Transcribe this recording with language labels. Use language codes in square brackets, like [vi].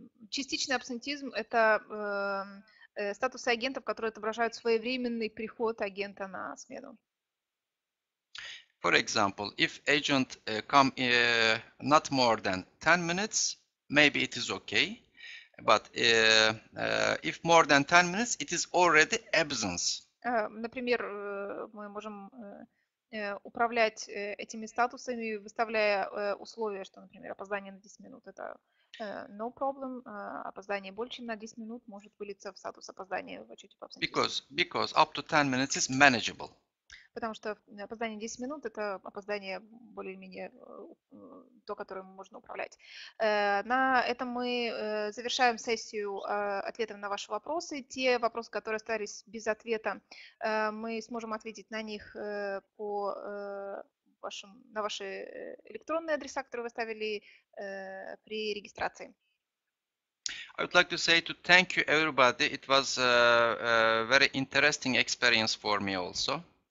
[ru] Частичный абсентизм – это статусы агентов, которые отображают своевременный приход агента на смену. [en] For example, if agent come not more than 10 minutes, maybe it is okay. But if more than 10 minutes, it is already absence. [ru] Например, мы можем управлять этими статусами, выставляя условия, что, например, опоздание на 10 минут – это [en] no problem, [ru] опоздание больше, чем на 10 минут может вылиться в статус опоздания в отчете по абсентизму. [en] Because up to 10 minutes is manageable. [ru] Потому что опоздание 10 минут – это опоздание более-менее то, которым можно управлять. На этом мы завершаем сессию ответов на ваши вопросы. Те вопросы, которые остались без ответа, мы сможем ответить на них на ваши электронные адреса, которые вы ставили при регистрации. [en] I would like to say to thank you everybody. It was a very interesting experience for me also.